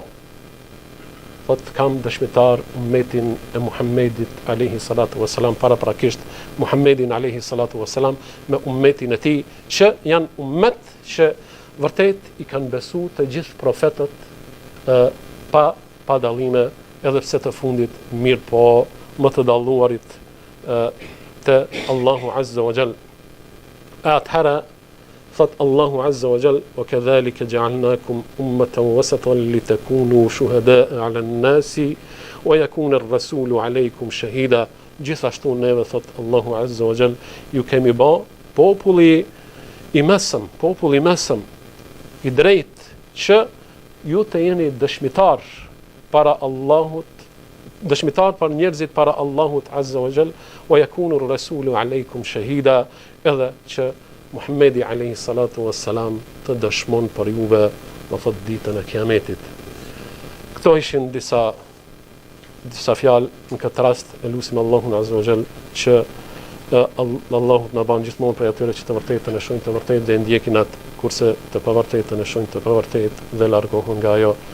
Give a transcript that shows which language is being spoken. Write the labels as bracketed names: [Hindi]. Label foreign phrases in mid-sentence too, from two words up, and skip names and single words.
[Albanian] Thot, kam dëshmitar ummetin e Muhammedit [Arabic] عليه الصلاة والسلام, [Albanian] paraprakisht Muhammedin [Arabic] عليه الصلاة والسلام [Albanian] me ummetin e tij, që janë ummet që vërtet i kanë besu të gjithë profetët pa dallime, edhe pse të fundit mirë po më të dalluarit të Allahu [Arabic] عز وجل. [Albanian] Atëherë thot Allahu [Arabic] عز وجل, وكذلك جعلناكم أمة وسطا لتكونوا شهداء على الناس ويكون الرسول عليكم شهيدا. [Albanian] Gjithashtu neve, thot Allahu [Arabic] عز وجل, [Albanian] ju kemi bë populli i mesëm, i drejt, që ju të jeni dëshmitar para Allahut, dëshmitar për njerëzit para Allahut azza wa jall, [Arabic] ويكون الرسول عليكم شهيدا, [Albanian] edhe që Muhammedi [Arabic] عليه الصلاة والسلام [Albanian] të dëshmon për juve në thot ditën e Kiametit. Këto ishin disa fjalë në këtë rast. E lutim Allahun [Arabic] عز وجل [Albanian] që Allahu na ban gjithmonë për atyre që të vërtetën e shohin të vërtetë dhe ndjekin atë, kurse të pavërtetën e shohin të pavërtetë dhe largohen nga ajo.